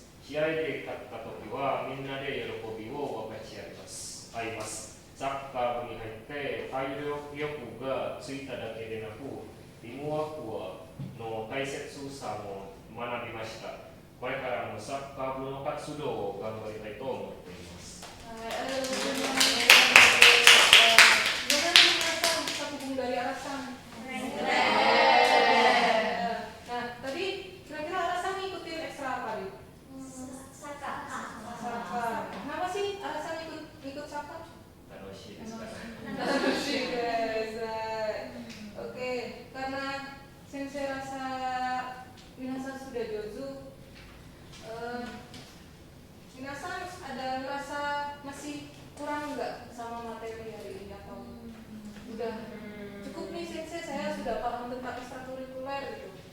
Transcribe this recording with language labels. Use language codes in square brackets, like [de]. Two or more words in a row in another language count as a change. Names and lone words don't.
[ja] 試合で勝った時はみんなで喜びを分かち合います。サッカー部に入って体力がついただけでなく、チームワークの大切さも学びました。これからもサッカー部の活動を頑張りたいと思っています。 [id] Dari Arasang. Nah, tadi kira-kira Arasang ngikutin ekstra apa nih? Saka. Saka. Kenapa sih Arasang ikut Saka? [ja] 楽しいですから。 [id] Oke, karena Sensei rasa minasan sudah jozu, minasan ada ngerasa masih kurang nggak sama materi hari ini atau udah cukup nih Sensei, saya sudah paham tentang ekstrakurikuler gitu.